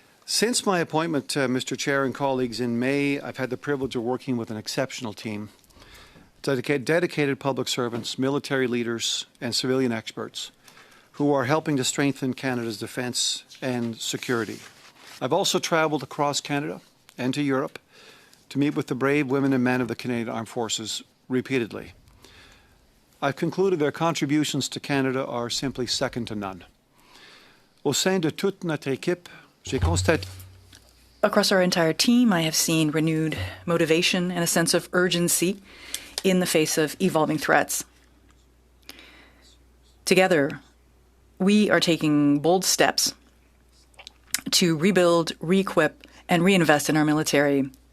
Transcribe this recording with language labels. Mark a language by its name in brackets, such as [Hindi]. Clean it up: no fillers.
[English] Since my appointment, Mr. Chair and colleagues, in May, I've had the privilege of working with an exceptional team, dedicated public servants, military leaders, and civilian experts who are helping to strengthen Canada's defence and security. I've also travelled across Canada and to Europe to meet with the brave women and men of the Canadian Armed Forces repeatedly. I've concluded their contributions to Canada are simply second to none. [French] Au sein de toute notre équipe, j'ai constaté. [English] Across our entire team, I have seen renewed motivation and a sense of urgency in the face of evolving threats. Together, we are taking bold steps to rebuild, re-equip, and reinvest in our military.